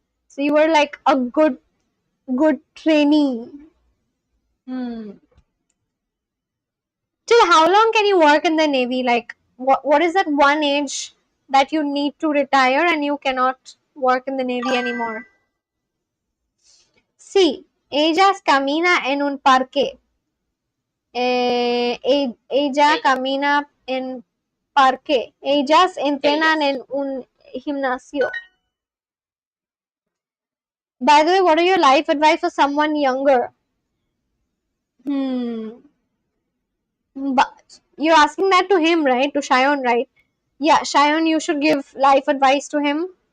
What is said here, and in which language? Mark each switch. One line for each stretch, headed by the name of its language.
English: So you were like a good trainee. Till how long can you work in the Navy? Like, what is that one age that you need to retire and you cannot work in the Navy anymore?
Spanish: Sí, ellas camina en un parque. Ella camina en parque. Ellas entrenan en un gimnasio.
English: By the way, what are your life advice for someone younger? But you're asking that to him, right? To Shayon, right? Yeah, Shayon, you should give life advice to him.